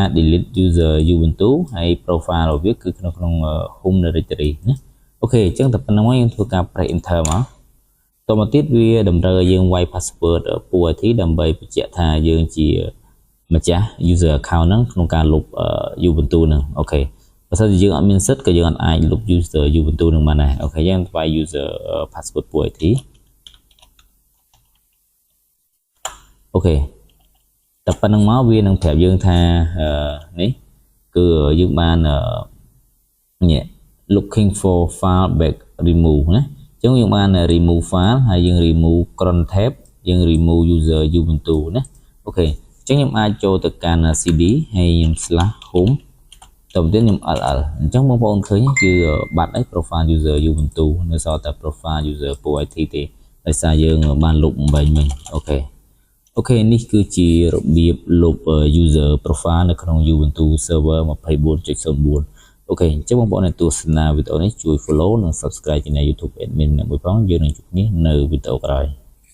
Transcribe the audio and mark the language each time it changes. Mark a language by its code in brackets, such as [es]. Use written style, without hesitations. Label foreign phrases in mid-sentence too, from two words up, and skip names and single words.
[en] delete user Ubuntu [km] ហើយ profile របស់វាគឺក្នុង [en] home directory [km] ណាអូខេអញ្ចឹងតែប៉ុណ្្នឹងមកយើងធ្វើការ [en] press enter [km] មកតមកទៀតវាតម្រូវឲ្យយើងវាយ [en] password pool IT [km] ដើម្បីបញ្ជាក់ថាយើងជាម្ចាស់ [en] user account [km] ហ្នឹងក្នុងការលុប Ubuntu ហ្នឹងអូខេបើសិនជាយើងអត់មានសិទ្ធិក៏យើងអាចលុប [en] user Ubuntu [km] ហ្នឹងបានដែរអូខេយើងវាយ [en] user password pool IT [km] អូខេតែប៉ុណ្្នឹងមកវានឹងប្រាប់យើងថានេះគឺយើងបាននេះ [en] looking for file back remove [km] ណាអញ្ចឹងយើងបាន [en] remove file [km] ហើយយើង remove [en] cron tab [km] យើង [en] remove user Ubuntu [km] ណាអូខេអញ្ចឹងខ្ញុំអាចចូលទៅកាន់ cd ហើយខ្ញុំ /home តទៅទៀតខ្ញុំ ll អញ្ចឹងបងប្អូនឃើញគឺបាត់ហើយ [en] profile user Ubuntu [km] នៅសល់តែ [en] profile user pool IT [km] ទេដោយសារយើងបានលុបបំបែងមិញអូខេអូខេនេះគឺជារបៀបលុប [en] user profile [km] នៅក្នុង Ubuntu Server 24.04 អូខេអញ្ចឹងបងប្អូនដែលទស្សនាវីដេអូនេះជួយ follow និង subscribe ជេនែល YouTube admin មួយផងយើងនឹងជួបគ្នានៅវីដេអូក្រោយ